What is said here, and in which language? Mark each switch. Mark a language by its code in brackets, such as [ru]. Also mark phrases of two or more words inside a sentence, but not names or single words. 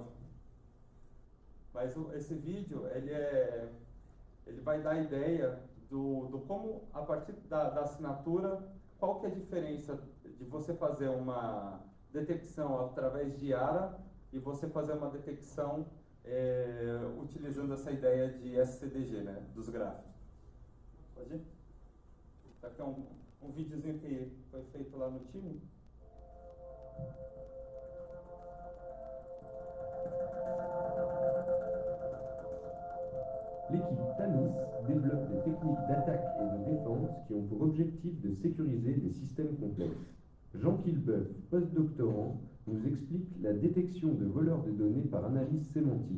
[pt] Mas esse vídeo, ele vai dar a ideia do como, a partir da assinatura, qual que é a diferença de você fazer uma detecção através de ARA e você fazer uma detecção utilizando essa ideia de SCDG, né, dos grafos. Pode ir? Tá aqui um videozinho que foi feito lá no time. [fr] L'équipe Thamis développe des techniques d'attaque et de défense qui ont pour objectif de sécuriser des systèmes complexes. Jean Quillebeuf, postdoctorant, nous explique la détection de voleurs de données par analyse sémantique.